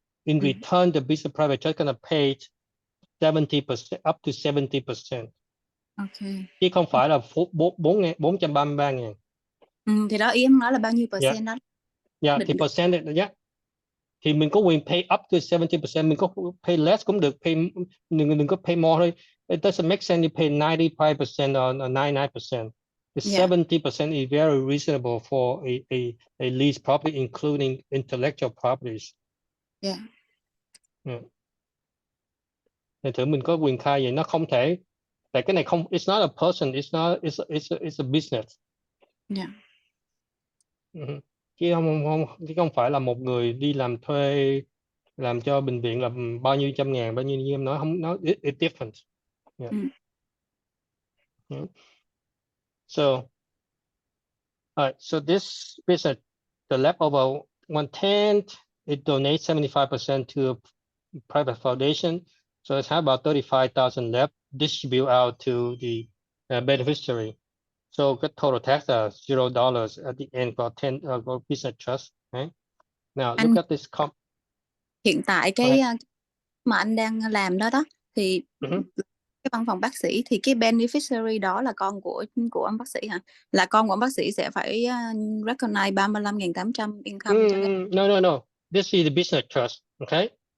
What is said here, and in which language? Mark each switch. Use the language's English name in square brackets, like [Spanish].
[English] In return, the business private trust gonna pay 70%, up to 70%. Okay. [Vietnamese] Chứ không phải là 433.000. Thì đó, ý em nói là bao nhiêu percent đó. Yeah, thì percent đấy. Thì mình có quyền [English] pay up to 70%, [Vietnamese] mình có pay less cũng được, đừng có pay more thôi. [English] It doesn't make sense to pay 95% or 99%. The 70% is very reasonable for a lease property, including intellectual properties. [Vietnamese] Thì thử mình có quyền khai vậy, nó không thể, tại cái này không, [English] it's not a person, it's a business. [Vietnamese] Chứ không phải là một người đi làm thuê làm cho bệnh viện là bao nhiêu trăm ngàn, bao nhiêu như em nói, không, nó [English] it's different. So so this business, the leftover 1/10, it donates 75% to a private foundation, so it's about 35,000 left, distribute out to the beneficiary. So [Vietnamese] cái [English] total tax is $0 at the end for 10 for business trust. Right? Now look at this [Vietnamese] hiện tại cái mà anh đang làm đó đó thì cái văn phòng bác sĩ, thì cái beneficiary đó là con của ông bác sĩ hả? Là con của ông bác sĩ sẽ phải recognize 35.800 income cho cái... [English] No. This is the business trust, okay?